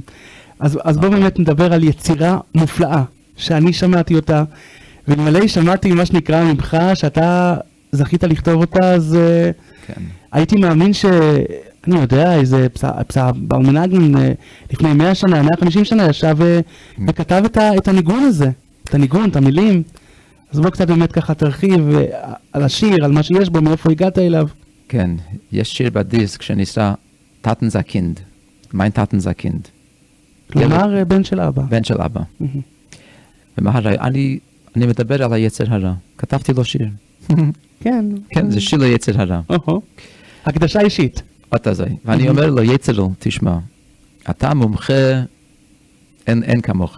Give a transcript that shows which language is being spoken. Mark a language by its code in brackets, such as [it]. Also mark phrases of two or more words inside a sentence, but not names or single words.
[he] אז בואו באמת נדבר על יצירה מופלאה, שאני שמעתי אותה, ולמלא שמעתי מה שנקרא ממך, שאתה זכית לכתוב אותה, אז הייתי מאמין אני יודע, איזה ברמנגן לפני 100 שנה, 150 שנה, ישב וכתב את הניגון הזה, את הניגון, את המילים. אז בוא קצת באמת ככה תרחיב על השיר, על מה שיש בו, מאיפה הגעת אליו. כן, יש שיר בדיסק שנקרא טאטן זקינד, מיין טאטן זקינד. כלומר, בן של אבא. בן של אבא. אני מדבר על היצר הרע. כתבתי לו שיר. כן. כן, זה שיר ליצר הרע. הקדשה אישית. אתה זה. ואני אומר לו, יצר, תשמע, אתה מומחה, אין כמוך.